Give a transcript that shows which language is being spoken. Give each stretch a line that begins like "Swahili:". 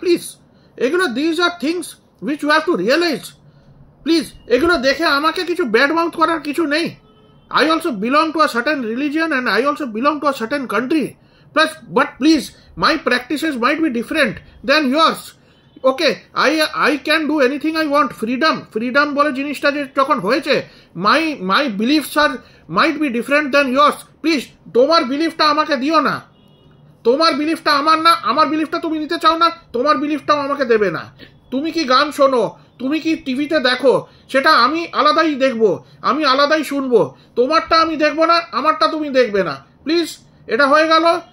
English: please,
Bangla: এগুলো
English: This are things which you have to realise.
Bangla: Please, এগুলো দেখে আমাকে কিছু ব্যাড মাউথ করার কিছু নেই।
English: I also belong to a certain religion and I also belong to a certain country. But please, my practices might be different than yours. Okay, I can do anything I want. Freedom
Bangla: বলে জিনিসটা যে যখন হয়েছে,
English: my beliefs might be different than yours.
Bangla: Please, তোমার বিলিফটা আমাকে দিও না। তোমার বিলিফটা আমার না, আমার বিলিফটা তুমি নিতে চাও না, তোমার বিলিফটাও আমাকে দেবে না। তুমি কি গান শোনো, তুমি কি টিভিতে দেখো, সেটা আমি আলাদাই দেখবো, আমি আলাদাই শুনবো। তোমারটা আমি দেখবো না, আমারটা তুমি দেখবে না। প্লিজ, এটা হয়ে গেল।